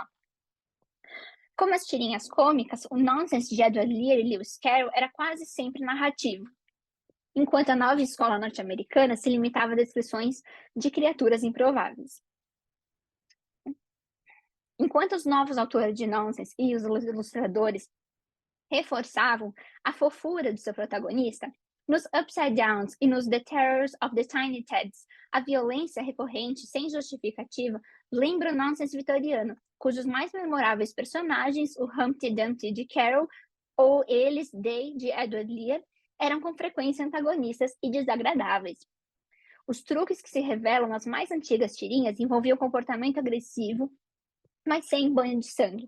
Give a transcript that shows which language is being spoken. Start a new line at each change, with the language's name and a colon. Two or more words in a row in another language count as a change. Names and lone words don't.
Portuguese: Como as tirinhas cômicas, o nonsense de Edward Lear e Lewis Carroll era quase sempre narrativo, enquanto a nova escola norte-americana se limitava a descrições de criaturas improváveis. Enquanto os novos autores de nonsense e os ilustradores reforçavam a fofura do seu protagonista, nos Upside Downs e nos The Terrors of the Tiny Teds, a violência recorrente sem justificativa lembra o nonsense vitoriano, cujos mais memoráveis personagens, o Humpty Dumpty de Carroll ou eles, They, de Edward Lear, eram com frequência antagonistas e desagradáveis. Os truques que se revelam nas mais antigas tirinhas envolviam comportamento agressivo, mas sem banho de sangue.